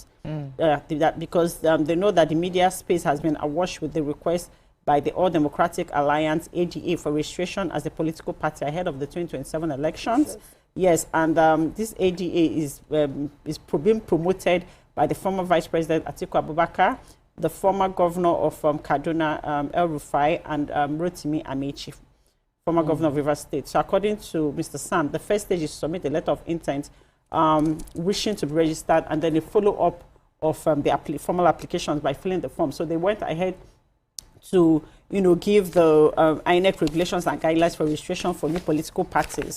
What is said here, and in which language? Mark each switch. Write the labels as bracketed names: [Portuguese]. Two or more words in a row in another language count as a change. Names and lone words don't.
[English] Because they know that the media space has been awash with the request by the All Democratic Alliance, ADA, for registration as a political party ahead of the 2027 elections. Yes, and this ADA is being promoted by the former Vice President Atiku Abubakar, the former governor of Kaduna, El Rufai, and Rotimi Amechi, former governor of Rivers State. So according to Mr. Sam, the first stage is to submit a letter of intent wishing to be registered, and then a follow-up of the formal applications by filling the form. So they went ahead to, you know, give the INEC regulations and guidelines for registration for new political parties.